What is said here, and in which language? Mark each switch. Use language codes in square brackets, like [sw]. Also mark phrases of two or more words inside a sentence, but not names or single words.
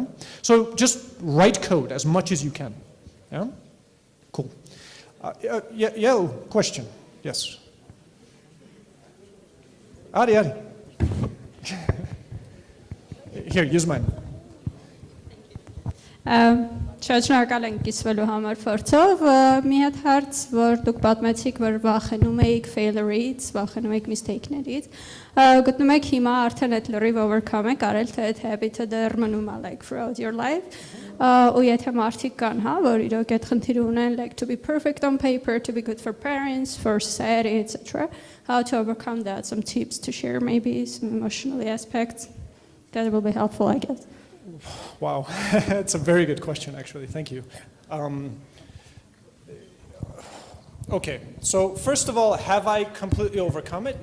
[en] So just write code as much as you can. Yeah? Cool. Yeah, question. Yes. Ari. Here, use mine. [hy] Շատ շնորհակալ ենք կիսվելու համար փորձով։ Մի հատ հարց, որ դուք պատմեցիք, որ վախենում եք failure-ից, վախենում եք mistake-ներից, գտնում եք հիմա արդեն այդ լրիվ overcome եք արել, թե այդ habit-ը դեռ մնում է [en] like throughout your life։ [hy] Ու եթե մարդիկ կան, հա, որ իրոք այդ խնդիրը ունեն, [en] like to be perfect on paper, to be good for parents, for society, etc. How to overcome that? Some tips to share, maybe some emotional aspects that will be helpful, I guess. Wow, it's a very good question, actually. Thank you. Okay, so first of all, have I completely overcome it?